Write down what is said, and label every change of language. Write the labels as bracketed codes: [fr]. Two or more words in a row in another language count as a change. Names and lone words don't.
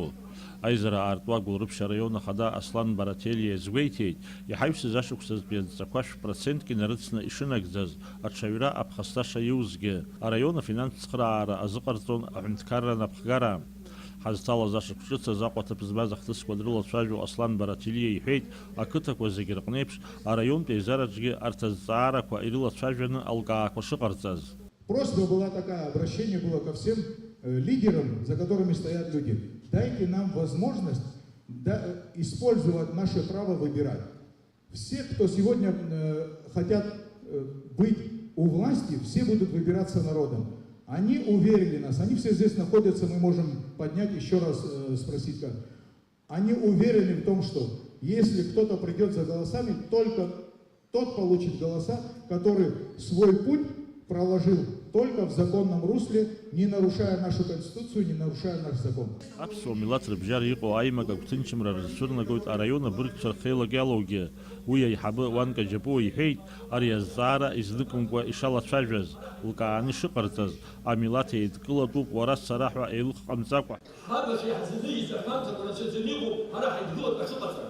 [ab] Аизара аартуа Гәылрыԥшь араион ахада Аслан Барателиа изгәеиҭеит, иҳаҩсыз ашықәсазтәи адҵақәа 1%-к инарыцны ишынагӡаз, аҽаҩра аԥхасҭа шаиузгьы, араион афинанстә цхыраара азыҟарҵон аҳәынҭқарра напхгара. Ҳазҭалаз ашықәс ҿыцаз Аҟәаҭыԥ збаз ахҭысқәа дрылацәажәо Аслан Барателиа иҳәеит, ақыҭақәа зегьы рҟнеиԥш араионтә еизараҿгьы арҭ азҵаарақәа ирылацәажәаны алкаақәа шыҟарҵаз. [ru] Просьба была такая, обращение было ко всем лидерам, за которыми стоят люди. Дайте нам возможность использовать наше право выбирать. Все, кто сегодня хотят быть у власти, все будут выбираться народом. Они уверили нас, они все здесь находятся, мы можем поднять, еще раз спросить как. Они уверены в том, что если кто-то придет за голосами, только тот получит голоса, который свой путь проложил только в законном русле, не нарушая нашу конституцию, не нарушая наш закон. [ab] Аԥсуа милаҭ рыбжьара иҟоу аимак агәҭынчымра рызцәырнагоит араион абыргцәа рхеилагьалоугьы. Уи аиҳабы Уанка Џьапуа иҳәеит, ари азҵаара изныкымкәа ишалацәажәаз, лкааны ишыҟарҵаз, амилаҭ еидкылатәуп уара сара ҳәа еилыхҟамҵакәа. Ҳабацәа иаҳзазыжьыз аҳәамҭақәа рацәаҩӡаны иҟоуп, ҳара ҳаидгылатәа ҳшыҟаҵара.